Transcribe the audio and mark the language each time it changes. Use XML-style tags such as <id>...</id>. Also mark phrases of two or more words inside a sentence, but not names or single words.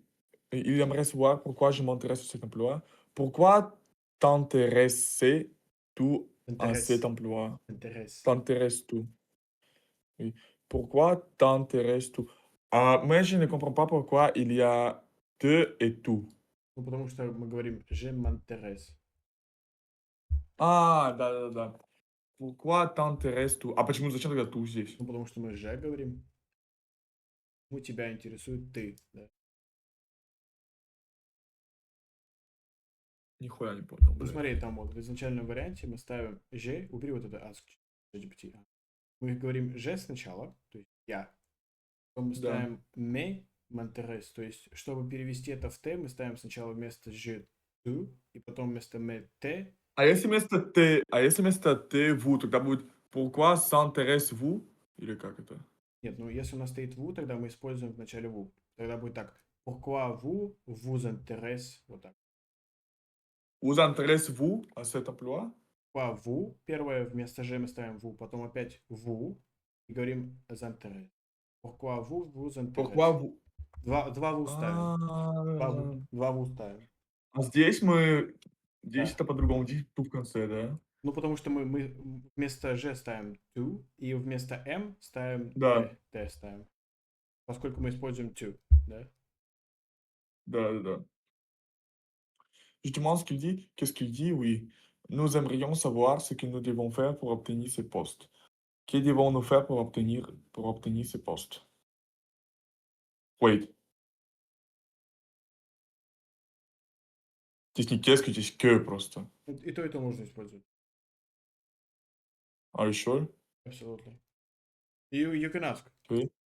<fr>Il aimerait savoir pourquoi je m'intéresse à cet emploi. Pourquoi t'intéresses-tu à cet T'intéresse. emploi? T'intéresse. T'intéresses-tu? Oui. Pourquoi t'intéresses-tu? Ah, moi, je ne comprends pas pourquoi il y a te et tout.</fr> <ru>Ну, потому что мы говорим</ru> <fr>«je m'intéresse».</fr> <ru>Ah, да.</ru> <fr>Pourquoi t'intéresses-tu?</fr> <ru>А почему, зачем тогда ту здесь? Ну, потому что мы «je» говорим. Ну, тебя интересует ты, да. Нихуя не понял, Ну, блядь. смотри, там вот в изначальном варианте мы ставим «je», убери вот это ask ChatGPT. Мы говорим «je» сначала, то есть «я». Потом мы Да. ставим</ru> <fr>«me m'intéresse»,</fr> <ru>то есть, чтобы перевести это в «te», мы ставим сначала вместо «je» «tu», и потом вместо «me» «te». А если вместо ты, vous, тогда будет</ru> <fr>pourquoi s'intéresse-vous?</fr> <ru>Или как это? Нет, ну если у нас стоит «vous», тогда мы используем в начале «vous». Тогда будет так</ru> <fr>«pourquoi vous intéresse»,</fr> <ru>вот так.</ru> <fr>Vous intéressez-vous à cet emploi?</fr> <ru>По «vous», первое вместо «je» мы ставим «vous», потом опять «vous» и говорим «z'intéresse».</ru> <fr>Pourquoi vous Pourquoi intéresse. vous...</fr> <ru>Два «vous» ставим. А, Два «vous» ставим. а здесь мы... Здесь Да. это по-другому, здесь ту в конце, да? Ну, потому что мы вместо «je» ставим «to», и вместо «m» ставим Да, «t» ставим. Поскольку мы используем «to», да? да.</ru> <fr>Justement, ce qu'il dit, qu'est-ce qu'il dit? Oui. Nous aimerions savoir ce que nous devons faire pour obtenir ce poste. Que devons-nous faire pour obtenir ce poste?</fr> <en>Wait.</en> <ru>Здесь не qu'est-ce, здесь que просто. И то, и то можно использовать.</ru> <en>Are you sure? Absolutely. You can ask,</en> <fr>Oui.</fr>